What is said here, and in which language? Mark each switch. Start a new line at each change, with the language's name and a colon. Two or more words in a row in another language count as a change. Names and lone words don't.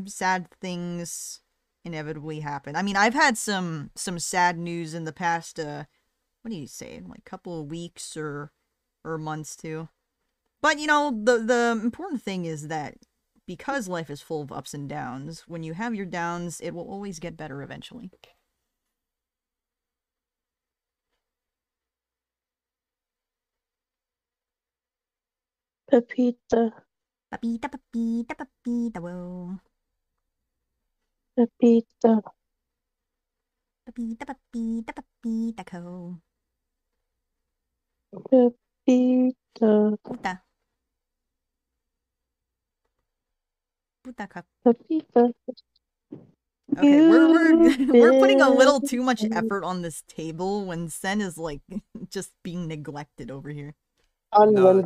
English: Sad things inevitably happen. I mean, I've had some sad news in the past. What do you say? Like couple of weeks or months too. But you know, the important thing is that because life is full of ups and downs, when you have your downs, it will always get better eventually. Pepita. Papita, papita, papita, whoa. Pepita. Papita, papita, papita, co. Pepita. Puta. Puta cup. Pepita. Okay, we're You we're putting a little did. too much effort on this table when Sen is like just being neglected over here. No, the